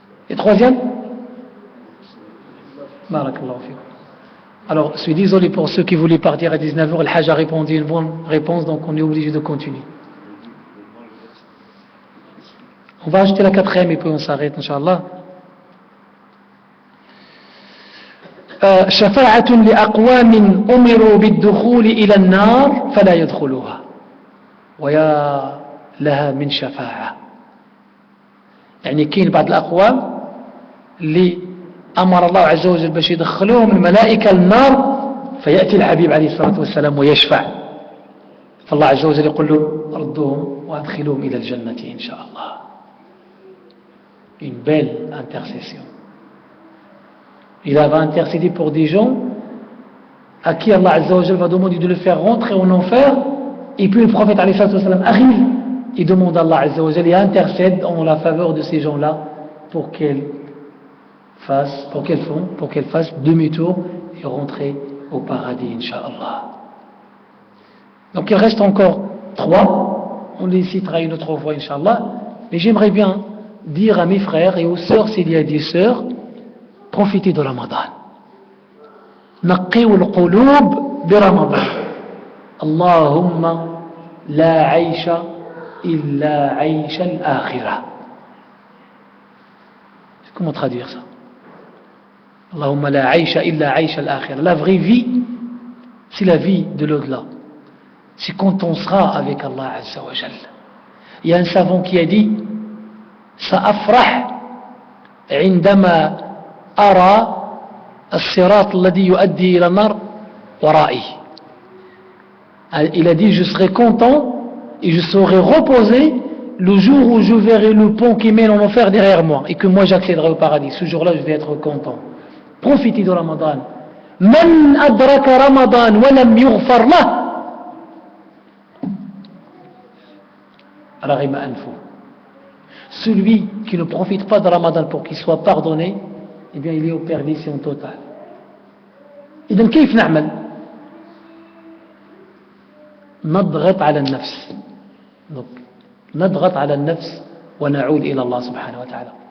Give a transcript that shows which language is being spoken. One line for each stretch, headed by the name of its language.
French: Et troisième, barakallahu fikum. Alors, je suis désolé pour ceux qui voulaient partir à 19h, le Hajj a répondu une bonne réponse, donc on est obligé de continuer. On va acheter la 4e et puis on s'arrête, Inch'Allah.
Arabic: شفاعة لأقوام أمروا بالدخول إلى النار فلا يدخلوها ويا لها من شفاعة. يعني كاين بعض الأقوام اللي أمر الله عز وجل باش يدخلوهم الملائكة النار فيأتي الحبيب عليه الصلاة والسلام ويشفع فالله عز وجل يقول له ردوهم وأدخلوهم إلى الجنة إن شاء الله.
French: Une belle intercession. Il va intercéder pour des gens à qui Allah Azza wa Jal va demander de le faire rentrer en enfer, et puis le prophète alayhi sallam arrive et demande à Allah Azza wa Jal et intercède en la faveur de ces gens-là pour qu'elles fassent demi-tour et rentrer au paradis, Inch'Allah. Donc il reste encore 3, on les citera une autre fois, Inch'Allah, mais j'aimerais bien dire à mes frères et aux sœurs, s'il y a des sœurs, profitez de Ramadan.
Arabic: نقوا القلوب برمضان. اللهم لا عيش إلا عيش الآخرة.
French: Comment traduire ça?
Arabic: اللهم لا عيش إلا عيش الآخرة.
French: La vraie vie, c'est la vie de l'au-delà. C'est quand on sera avec Allah Azza wa Jal. Il y a un savant qui a dit
Arabic: سأفرح عندما أرى الصراط الذي يؤدي إلى النار ورائي.
French: Il a dit je serai content et je serai reposé le jour où je verrai le pont qui mène en enfer derrière moi et que moi j'accéderai au paradis. Ce jour-là je vais être content. Profitez de Ramadan.
Arabic: من أدرك رمضان ولم يغفر له رغم أنفه.
French: Celui qui ne profite pas de Ramadan pour qu'il soit pardonné, eh bien il est au perdition totale.
Arabic: إذن كيف نعمل؟ نضغط على النفس. نضغط على النفس ونعود إلى الله سبحانه وتعالى.